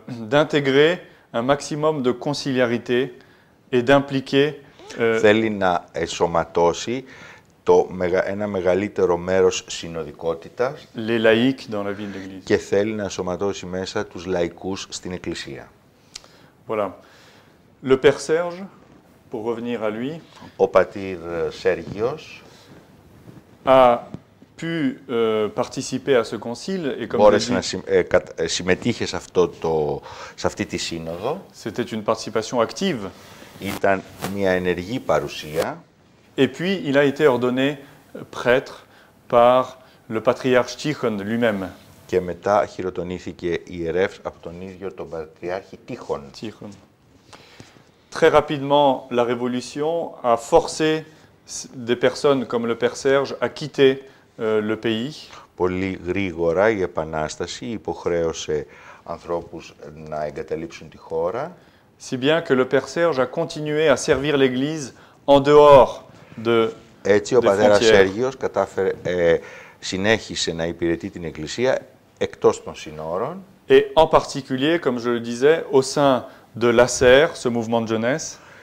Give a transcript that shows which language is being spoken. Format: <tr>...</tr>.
<fr>D'intégrer un maximum de conciliarité et d'impliquer.</fr> <el>Θέλει να ενσωματώσει ένα μεγαλύτερο μέρος συνοδικότητας</el> <fr>les laïcs dans la vie de l'Église.</fr> <el>Και θέλει να ενσωματώσει μέσα τους λαϊκούς στην Εκκλησία.</el> <fr>Voilà. Le Père Serge, pour revenir à lui,</fr> <el>ο πατήρ Σέργιος</el> <fr>a pu participer à ce concile et comme</fr> <el>μπόρεσε να συμμετείχε σε αυτή τη σύνοδο.</el> <fr>C'était une participation active.</fr> <el>Ήταν μια ενεργή παρουσία.</el> <fr>Et puis, il a été ordonné prêtre par le patriarche Tikhon lui-même.</fr> <el>Και μετά χειροτονήθηκε ιερεύς από τον ίδιο τον Πατριάρχη Τίχον.</el> <fr>Très rapidement, la Révolution a forcé des personnes comme le Père Serge à quitter le pays.</fr> <el>Πολύ γρήγορα η Επανάσταση υποχρέωσε ανθρώπους να εγκαταλείψουν τη χώρα.</el> <fr>Si bien que le Père Serge a continué à servir l'Église en dehors de</fr> <el>Έτσι ο πατέρας Σέργιος συνέχισε να υπηρετεί την Εκκλησία εκτός των συνόρων.</el> <fr>Et en particulier, comme je le disais, au sein de l'ACER, ce mouvement de jeunesse.</fr>